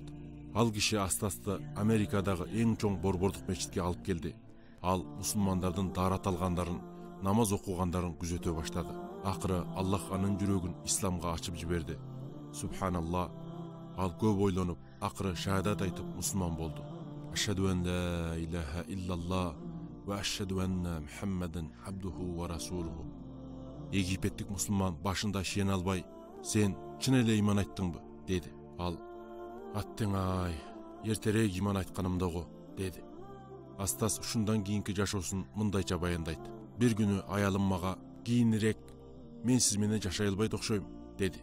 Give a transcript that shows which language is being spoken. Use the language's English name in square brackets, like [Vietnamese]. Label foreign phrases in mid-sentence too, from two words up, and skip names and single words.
[Kyrgyz] Ал киши Астасты Америкадагы эң чоң борбордук мечитке алып келди. Ал мусулмандардын даарат алгандарын, намаз окугандарын күзөтө баштады. Акыры Аллах анын жүрөгүн исламга ачып жиберди. Субханалла. Ал көп ойлонуп, акыры шахадат айтып мусулман болду. [Arabic] أشهد أن لا إله إلا الله وأشهد أن محمدا عبده ورسوله. [Kyrgyz] Египеттик мусулман башында шен албай: "Сен чын эле иман айттыңбы?" деди. Ал: "Аттең ай, эртерээк иман айтканымда го", деди. Астас ушундан кийинки жашоосун мындайча баяндайт. Бир күнү аялым мага: "Кийинирээк мен сиз менен жашай албайт окшойм", деди.